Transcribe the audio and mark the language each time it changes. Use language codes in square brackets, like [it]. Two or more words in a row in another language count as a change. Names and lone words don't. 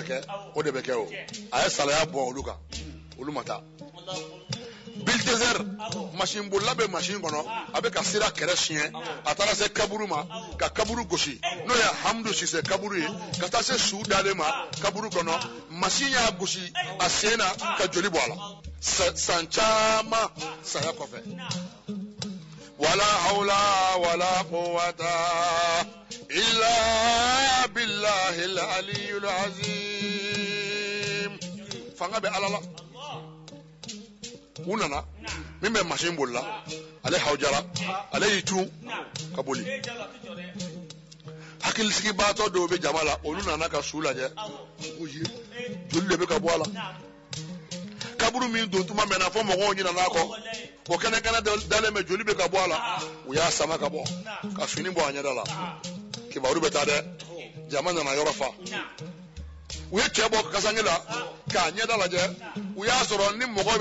[bm] kɛ o de bɛ kɛ o a ye salaya bɔn olu kan olu ma taa Bulldozer machine bolila bɛ machine kɔnɔ a bɛ ka sira kɛrɛ siɲɛ a taara se kaburu ma ka kaburu gosi n'o ye Amadou Cissé kaburu ye ka taa se su dalen ma kaburu kɔnɔ machine y'a gosi a sen na ka joli bɔ a la san caman saya kɔfɛ [ar] ولا حول ولا قوة إلا بالله العلي العظيم [bm] fanga bɛ Ala la u nana min bɛ machine bolila ale hawjara ale y'i tun ka boli hakilisigibaatɔ dɔw bɛ jama la olu nana ka su lajɛ joli de bɛ ka bɔ a la kaburu min don tuma mɛnna fɔ mɔgɔw ɲinɛna a kɔ o kɛnɛkɛnɛ dalen bɛ joli bɛ ka bɔ a la u y'a sama ka bɔ ka fini bɔ a ɲɛda la kibaru bɛ taa dɛ jama nana yɔrɔ fa u ye cɛ bɔ kasange la k'a ɲɛda lajɛ u y'a sɔrɔ ni mɔgɔ